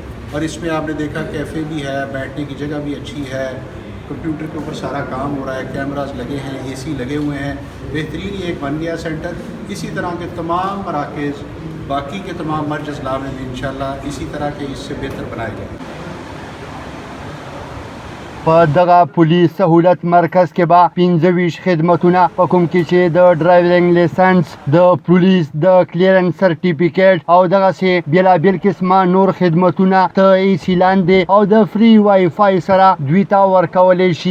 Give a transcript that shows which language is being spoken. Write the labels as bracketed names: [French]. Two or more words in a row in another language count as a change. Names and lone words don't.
[Urdu] اور اس میں آپ نے دیکھا کیفے بھی ہے، بیٹھنے کی جگہ بھی اچھی ہے، کمپیوٹر کے اوپر سارا کام ہو رہا ہے، کیمراز لگے ہیں، اے سی لگے ہوئے ہیں، بہترین یہ ایک بن گیا سینٹر. اسی طرح کے تمام مراکز باقی کے تمام مرج اضلاع میں بھی ان شاء اللہ اسی طرح کے اس سے بہتر بنائے جائیں گے. [Pashto] په دغه پولیس سهولت مرکز کې به 25 خدمتونه په کوم کې چې د [English] driving license, [Pashto] د پولیس د [English] clearance certificate [Pashto] او دغسې بیلابیل قسمه نور خدمتونه ته ایسي لاندې او د [English] free Wi-Fi [Pashto] سره دوی ته ورکولی شي.